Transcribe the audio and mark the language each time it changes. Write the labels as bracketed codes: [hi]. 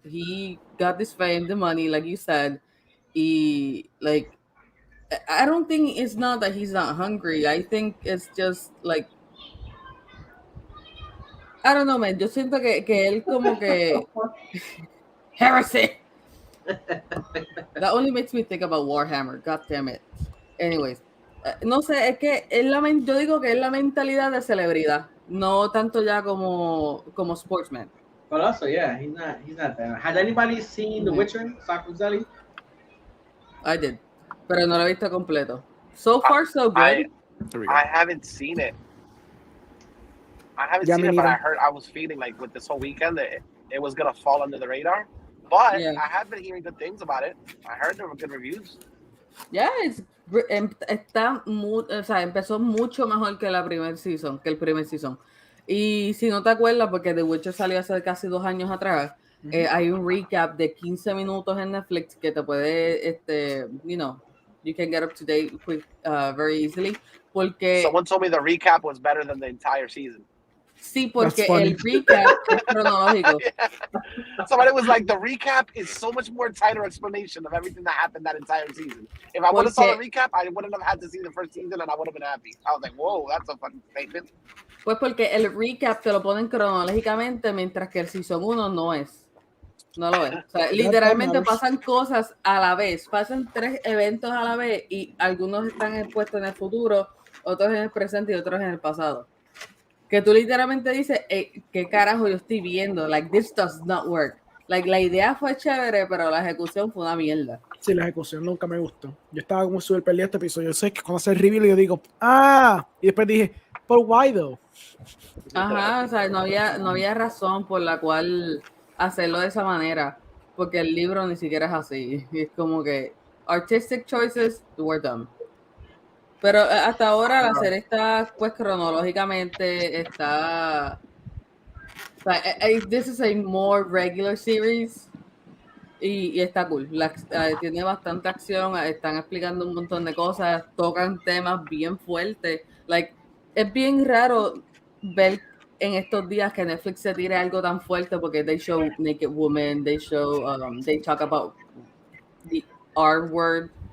[en] He got this fame, the money, like you said. He like I don't think it's not that he's not hungry. I think it's just like I don't know, man. [es] Yo siento que él como que [en] heresy. That only makes me think about Warhammer. God damn it. [es] Anyways, no sé, es que yo digo que es la mentalidad de celebridad, no tanto ya como sportsman. [en] But also, yeah, he's not there. Has anybody seen The Witcher, Sakuzelli? I did, [es] pero no lo he visto completo. [en] So far, so good. I haven't seen it. But I was feeling like with this whole weekend that it was gonna fall under the radar. But Yeah. I have been hearing good things about it. I heard there were good reviews. [es] Yeah, empezó mucho mejor que el primer season. Y si no te acuerdas, porque The Witcher salió hace casi 2 años atrás, hay un recap de 15 minutos en Netflix que te puede, [en] you can get up to date very easily. [es] Porque [en] Someone told me the recap was better than the entire season. [es] sí, porque el recap es cronológico. [en] Yeah. Somebody was like, the recap is so much more tighter explanation of everything that happened that entire season. If I would have saw the recap, I wouldn't have had to see the first season and I would have been happy. I was like, whoa, that's a fucking statement. [es] Pues porque el recap te lo ponen cronológicamente, mientras que el season 1 no es. No lo es. O sea, literalmente pasan cosas a la vez. Pasan 3 eventos a la vez y algunos están puestos en el futuro, otros en el presente y otros en el pasado. Que tú literalmente dices, ¿qué carajo yo estoy viendo? [en] Like, this does not work. [es] Like, la idea fue chévere, pero la ejecución fue una mierda. Sí, la ejecución nunca me gustó. Yo estaba como súper perdido este episodio. Yo sé que cuando hace el reveal yo digo, y después dije, [en] but why though? [es] Ajá, o sea, no había razón por la cual hacerlo de esa manera, porque el libro ni siquiera es así. Es como que [en] artistic choices were dumb. [es] Pero hasta ahora la serie está, pues cronológicamente está. O sea, [en] this is a more regular series [es] y está [en] cool. [es] Tiene bastante acción, están explicando un montón de cosas, tocan temas bien fuertes. Like, es bien raro ver en estos días que Netflix se tire algo tan fuerte porque [en] they show naked women, they talk about the R word.